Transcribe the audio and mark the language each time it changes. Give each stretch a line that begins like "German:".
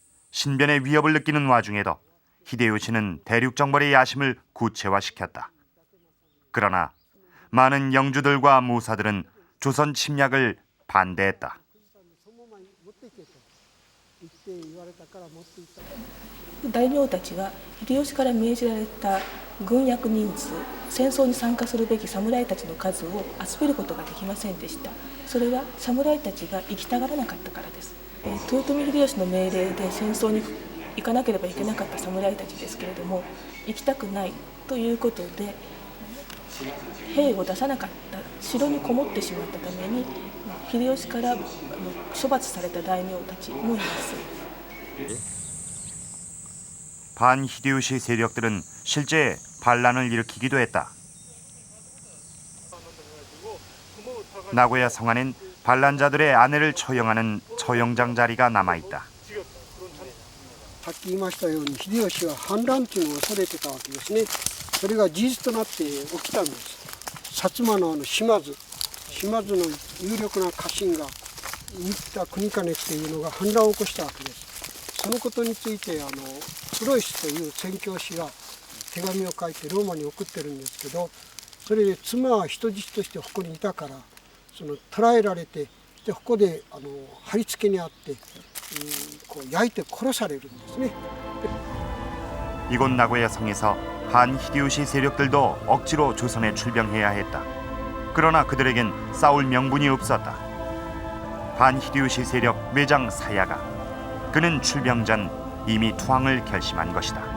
Korean: 신변의 위협을 느끼는 와중에도 히데요시는 대륙 정벌의 야심을 구체화시켰다. 그러나 많은 영주들과 무사들은 조선 침략을 반대했다.
Japanese: 大名たちが秀吉から命じられた軍役人数、戦争に参加するべき侍たちの数を集めることができませんでした。それは侍たちが行きたがらなかったからです。豊臣秀吉の命令で戦争に行かなければいけなかった侍たちですけれども、行きたくないということで兵を出さなかった、城にこもってしまったために秀吉から処罰された大名たちもいます。
Korean: 반 히데요시 세력들은 실제 반란을 일으키기도 했다. 나고야 성안엔 반란자들의 아내를 처형하는 처형장 자리가 남아있다.
Japanese: さっき言いましたように秀吉は反乱というのを恐れてたわけですね。それが事実となって起きたんです。薩摩の島津の有力な家臣が新田国兼っていうのが反乱を起こしたわけです。そのことについてプロイスという宣教師が手紙を書いてローマに送ってるんですけど、それで妻は人質としてここにいたから捕らえられて、でここで貼り付けにあって、こう焼いて殺されるんですね。
Korean: 이곳 나고야 성에서 한 히데요시 세력들도 억지로 조선에 출병해야 했다. 그러나 그들에겐 싸울 명분이 없었다. 반 히데요시 세력 외장 사야가 그는 출병 전 이미 투항을 결심한 것이다.